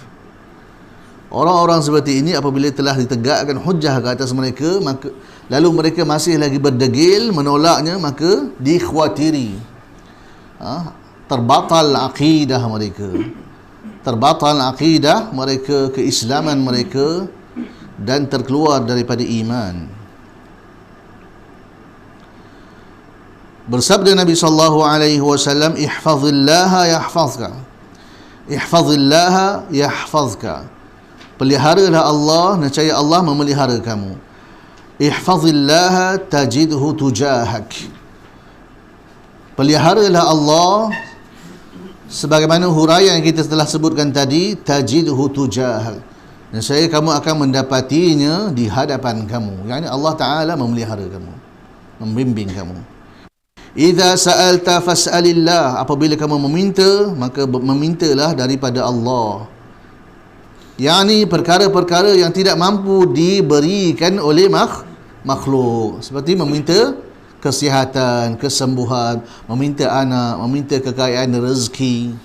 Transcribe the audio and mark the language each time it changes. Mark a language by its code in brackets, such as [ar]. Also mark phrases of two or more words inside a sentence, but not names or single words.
[ms] Orang-orang seperti ini apabila telah ditegakkan hujjah ke atas mereka, maka lalu mereka masih lagi berdegil menolaknya, maka dikhawatiri terbatal akidah mereka, terbatal akidah mereka, keislaman mereka, dan terkeluar daripada iman. Bersabda Nabi sallallahu alaihi wasallam, [ar] ihfazillaha yahfazka, ihfazillaha yahfazka, [ms] peliharalah Allah, nescaya Allah memelihara kamu. [ar] Ihfazillaha tajidhu tujahak, [ms] peliharalah Allah sebagaimana huraian yang kita telah sebutkan tadi, [ar] تجده تجاهك, [ms] nescaya kamu akan mendapatinya di hadapan kamu. Yani Allah Ta'ala memelihara kamu, membimbing kamu. [ar] Idza sa'alta fas'alillah, [ms] apabila kamu meminta, maka memintalah daripada Allah. Yani perkara-perkara yang tidak mampu diberikan oleh makhluk, seperti meminta kesihatan, kesembuhan, meminta anak, meminta kekayaan rezeki.